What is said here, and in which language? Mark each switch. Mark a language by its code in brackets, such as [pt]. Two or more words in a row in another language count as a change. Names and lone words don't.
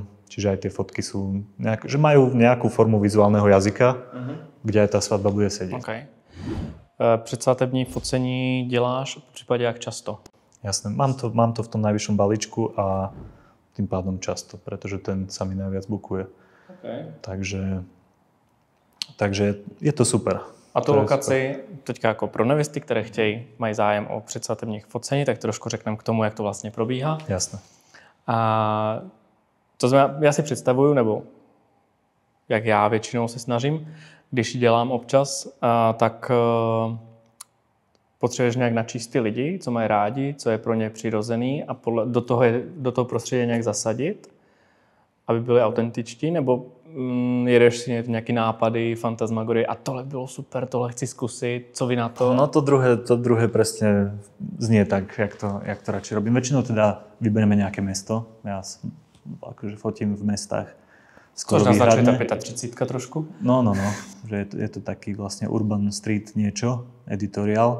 [sk] Čiže aj tie fotky sú že majú nejakú formu vizuálneho jazyka, kde aj tá svadba bude sedieť. [cs] Předsvatební focení děláš v případě jak často? [sk] Jasné, mám to v tom najvyššom balíčku a tým pádom často, pretože ten sa mi najviac bukuje. Takže je to super. [cs] A tu lokaci teďka jako pro nevěsty, které mají zájem o předsvatebních focení, tak trošku řekneme k tomu, jak to vlastně probíhá. [sk] Jasné. [cs] A to znamená, já si představuju, nebo jak já většinou se snažím, když ji dělám občas, tak potřebuješ nějak načíst ty lidi, co mají rádi, co je pro ně přirozený a do toho prostředí nějak zasadit, aby byli autentičtí, nebo jedeš si nějaký nápady, fantasmagorie a tohle bylo super, tohle chci zkusit, co vy na to? [sk] No to druhé presne znie tak, jak to radšej robím. Väčšinou teda vyberieme nejaké mesto. Ja akože fotím v mestách. [cs] Což naznačuje tá 35 trošku? No. [sk] Že je to taký vlastne [en] urban street [sk] niečo, editoriál.